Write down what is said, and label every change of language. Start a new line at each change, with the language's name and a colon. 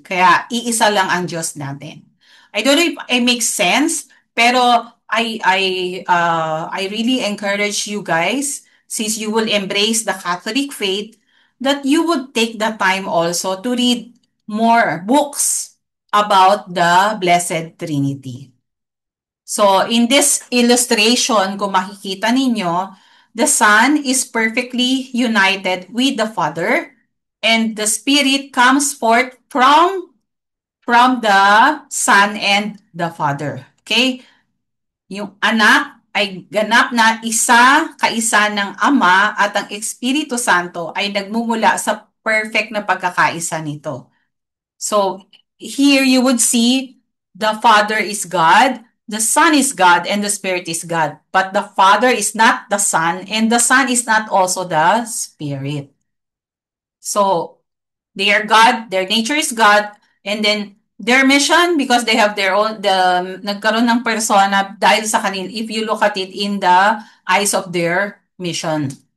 Filipino: Kaya iisa lang ang Diyos natin.
English: I don't know if it makes sense, pero I really encourage you guys, since you will embrace the Catholic faith, that you would take the time also to read more books about the Blessed Trinity. So, in this illustration,
Filipino: kung makikita ninyo,
English: the Son is perfectly united with the Father, and the Spirit comes forth from the Son and the Father. Okay?
Filipino: Yung anak ay ganap na kaisa ng Ama at ang Espiritu Santo ay nagmumula sa perfect na pagkakaisa nito.
English: So here you would see the Father is God, the Son is God, and the Spirit is God. But the Father is not the Son, and the Son is not also the Spirit. So they are God, their nature is God, and then their mission, because they have their own,
Filipino: nagkaroon ng persona dahil sa kanil,
English: if you look at it in the eyes of their mission.